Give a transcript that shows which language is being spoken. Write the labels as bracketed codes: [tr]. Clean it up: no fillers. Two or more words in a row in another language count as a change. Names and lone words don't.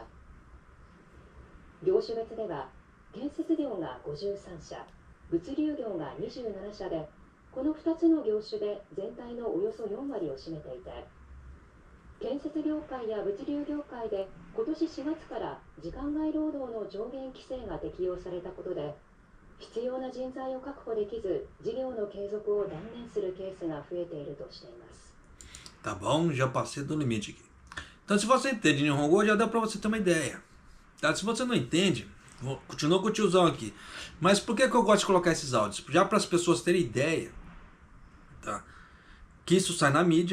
[ja] 業種別では、建設業が53社、物流業が27社で、この2つの業種で全体のおよそ4割を占めていて、建設業界や物流業界で今年4月から時間外労働の上限規制が適用されたことで、必要な人材を確保できず、事業の継続を断念するケースが増えているとしています。 [pt] Tá bom? Já passei do limite aqui. Então, se você entende Nihongo, já dá para você ter uma ideia. Tá? Se você não entende, continua com o tiozão aqui. Mas por que eu gosto de colocar esses áudios? Já para as pessoas terem ideia, tá? Que isso sai na mídia.